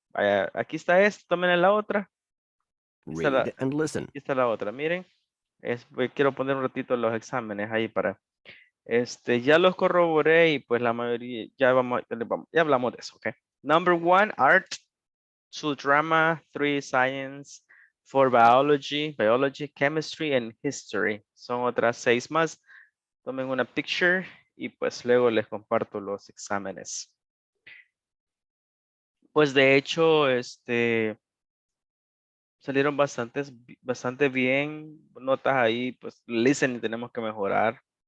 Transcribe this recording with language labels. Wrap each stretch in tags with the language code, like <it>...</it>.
<es>Vaya, aquí está esta, tomen la otra.</es> <en>Read and listen.</en> <es>Aquí está la otra, miren. Quiero poner un ratito los exámenes ahí para. Ya los corroboré y pues la mayoría, ya hablamos de eso, ¿ok?</es> <en>Number 1, art. 2, drama. 3, science. 4, biology, chemistry, and history.</en> <es>Son otras 6 más. Tomen una picture y pues luego les comparto los exámenes. Pues de hecho, salieron bastante bien. Notas ahí, pues listening tenemos que mejorar.</es>